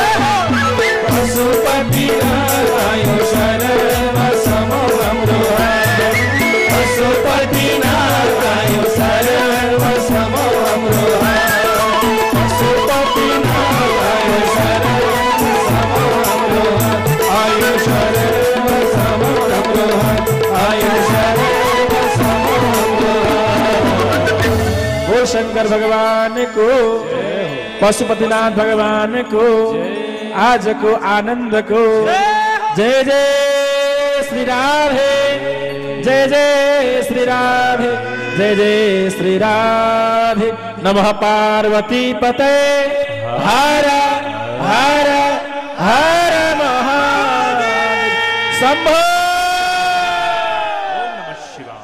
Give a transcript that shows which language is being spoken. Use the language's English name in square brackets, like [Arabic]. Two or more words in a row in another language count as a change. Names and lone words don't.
[Nepali] पशुपति आयो शरण समाउ हाम्रो पशुपति आयो शरण समाउ हाम्रो पशुपति आयो शरण समाउ हाम्रो आयो शरण समाउ हाम्रो आयो शरण समाउ हाम्रो हो शंकर भगवान को पशुपतिनाथ भगवान को आज को आनंद को जय जय श्री राधे जय जय श्री राधे जय जय श्री राधे [Sanskrit] नमः पार्वती पते हर हर हर महादेव शंभो नमः शिवाय।